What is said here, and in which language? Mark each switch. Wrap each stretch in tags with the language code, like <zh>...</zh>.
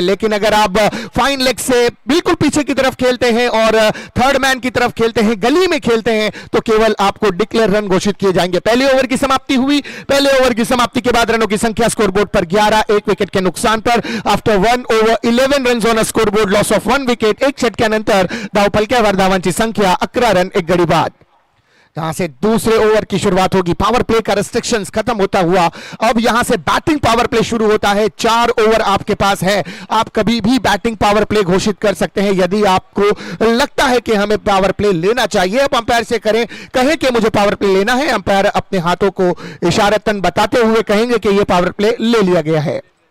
<hi>लेकिन अगर आप फाइन लेग से बिल्कुल पीछे की तरफ खेलते हैं और थर्ड मैन की तरफ खेलते हैं, गली में खेलते हैं, तो केवल आपको डिक्लेयर रन घोषित किए जाएंगे। पहले ओवर की समाप्ति हुई। पहले ओवर की समाप्ति के बाद रनों की संख्या स्कोरबोर्ड पर 11, 1 विकेट के नुकसान पर।</hi> <en>After 1 over 11 runs on a scoreboard, loss of 1 wicket.</en> <mr>1 षटक्यानंतर धावफलक्यावर धावांची संख्या 11 रन 1 गडी बाद।</mr> <hi>यहां से दूसरे ओवर की शुरुआत होगी। पावर प्ले का रेस्ट्रिक्शंस खत्म होता हुआ अब यहां से बैटिंग पावर प्ले शुरू होता है। 4 ओवर आपके पास है। आप कभी भी बैटिंग पावर प्ले घोषित कर सकते हैं यदि आपको लगता है कि हमें पावर प्ले लेना चाहिए। अब अंपायर से कहें कि मुझे पावर प्ले लेना है, अंपायर अपने हाथों को इशारतन बताते हुए कहेंगे कि यह पावर प्ले ले लिया गया है।</hi>